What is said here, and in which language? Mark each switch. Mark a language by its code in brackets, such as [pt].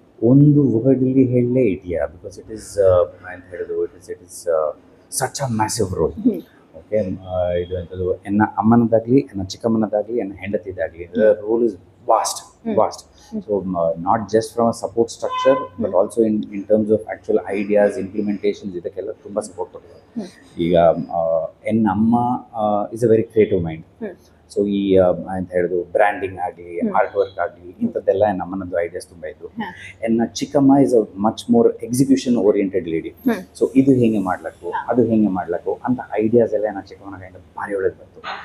[kn] ಒಂದು ವರ್ಡಲ್ಲಿ ಹೇಳಲೇ ಇದೆಯಾ, [en] because it is [kn] ಅಂತ ಹೇಳಿದ್ರು [en] It is such a massive role. [kn] Okay, ಇದು ಎಂಥದ್ದು ಎನ್ನ ಅಮ್ಮನದಾಗಲಿ ಎನ್ನ ಚಿಕ್ಕಮ್ಮನದಾಗಲಿ ಎನ್ನ ಹೆಂಡತಿದಾಗಲಿ [en] Role is vast. So not just from a support structure but also in terms of actual ideas, implementations, [kn] ಇದಕ್ಕೆಲ್ಲ ತುಂಬ ಸಪೋರ್ಟ್ ಕೊಡ್ತಾರೆ. ಈಗ ಎನ್ನ ಅಮ್ಮ [en] Is a very creative mind. [kn] So ಈ ಅಂತ ಹೇಳಿದ್ರು ಬ್ರ್ಯಾಂಡಿಂಗ್ ಆಗಲಿ ಆರ್ಟ್ ವರ್ಕ್ ಆಗಲಿ ಇಂಥದ್ದೆಲ್ಲ ನಮ್ಮನದ್ದು ಐಡಿಯಾಸ್ ತುಂಬ ಇತ್ತು. ಎನ್ನ ಚಿಕ್ಕಮ್ಮ [en] Is a much more execution oriented lady. [kn] So ಇದು ಹೇಗೆ ಮಾಡ್ಲಕ್ಕು ಅದು ಹೇಗೆ ಮಾಡ್ಲಕ್ಕು ಅಂತ ಐಡಿಯಾಸ್ ಎಲ್ಲ ನನ್ನ ಚಿಕ್ಕಮ್ಮನ ಕೈಯಿಂದ ಭಾರಿ ಒಳ್ಳೇದು ಬಂತು.